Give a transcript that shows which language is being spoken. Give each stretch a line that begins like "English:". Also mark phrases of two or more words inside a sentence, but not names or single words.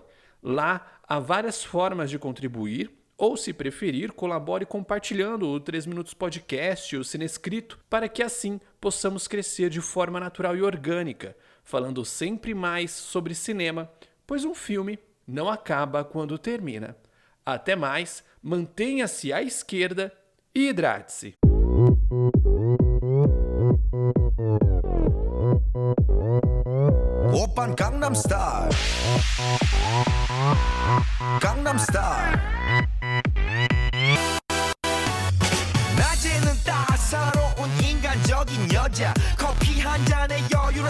Portuguese: Lá há várias formas de contribuir, ou, se preferir, colabore compartilhando o 3 Minutos Podcast e o Cinescrito, para que assim possamos crescer de forma natural e orgânica, falando sempre mais sobre cinema, pois um filme não acaba quando termina. Até mais, mantenha-se à esquerda e hidrate-se.
Korean: 오빤 강남스타일 강남스타일 낮에는 따사로운 인간적인 여자 커피 한 잔에 여유를